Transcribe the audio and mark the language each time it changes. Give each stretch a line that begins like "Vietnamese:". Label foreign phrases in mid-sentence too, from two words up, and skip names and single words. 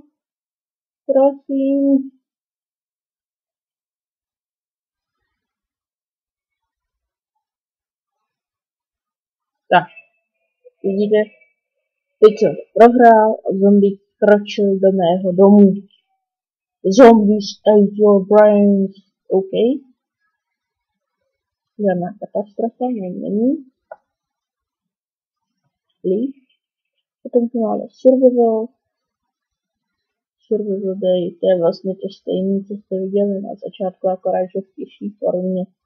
Czech: Prosím. Tak, vidíte, teď jsem prohrál a zombie kročil do mého domu.
English: Zombies ate your brains.
Czech: OK. Žádná katastrofa, není. Líp. Potom tu máme survival.
English: Survival day,
Czech: to je vlastně to stejné, co jste viděli na začátku, akorát, že v těžší formě.